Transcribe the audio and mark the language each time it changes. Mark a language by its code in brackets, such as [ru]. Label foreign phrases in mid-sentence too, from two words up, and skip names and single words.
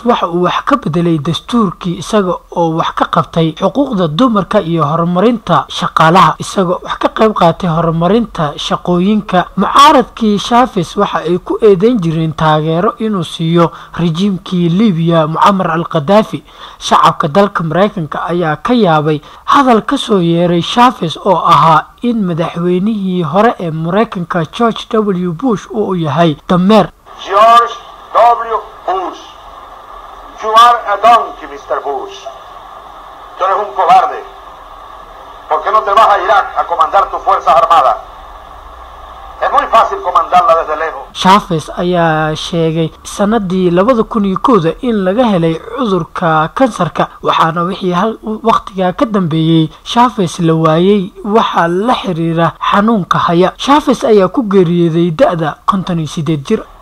[so] waxa uu wax ka bedelay dastuurkii isaga oo wax ka qabtay xuquuqda dumarka iyo horumarinta shaqaalaha isaga wax ka qayb qaatay horumarinta shaqooyinka mucaaradkii Chavez waxa ay ku eedeyn jireen taageero inuu siiyo regimekii Libya Muammar al-Gaddafi shacabka dalka Mareykanka ayaa ka yaabay hadal ka soo yeeray Chavez oo ahaa in madaxweynihii hore ee Mareykanka George W. Bush uu yahay dameer [en] George W. Bush, you are a donkey, Mr. Bush. [es] Tú eres un cobarde. ¿Por qué no te vas a Irak a comandar tus fuerzas armadas? Es muy fácil comandarla desde lejos. [so] Chavez ayaa sheegay sanadii 2001 in laga helay cudurka kansarka waxaana wixii waqtiga ka dambeeyay Chavez la waayay waxa la xiriira xanuunka haya Chavez ayaa ku geeriyooday da'da 58 jir